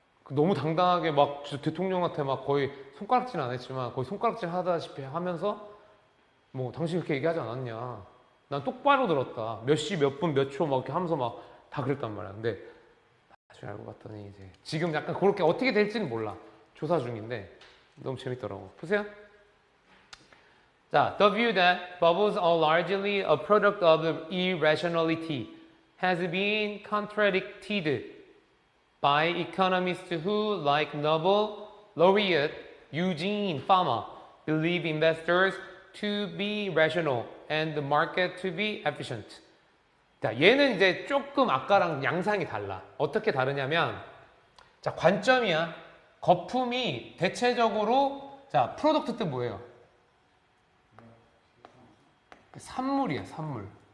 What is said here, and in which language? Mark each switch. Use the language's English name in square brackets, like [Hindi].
[Korean] 너무 당당하게 막 진짜 대통령한테 막 거의 손가락질 안 했지만 거의 손가락질 하다시피 하면서 뭐 당신 그렇게 얘기하지 않았냐. 난 똑바로 들었다. 몇 시, 몇 분, 몇 초 막 이렇게 하면서 막 다 그랬단 말이야. 근데 나중에 알고 봤더니 이제 지금 약간 그렇게 어떻게 될지는 몰라. 조사 중인데 너무 재밌더라고. 보세요. [English] 자, the view that bubbles are largely a product of irrationality has been contradicted by economists who, like Nobel laureate Eugene Fama, believe investors to be rational and the market to be efficient. [Korean] 자, 얘는 이제 조금 아까랑 양상이 달라. 어떻게 다르냐면, 자, 관점이야. 거품이 대체적으로, 자, 프로덕트 뜻 뭐예요? 산물이야, 산물.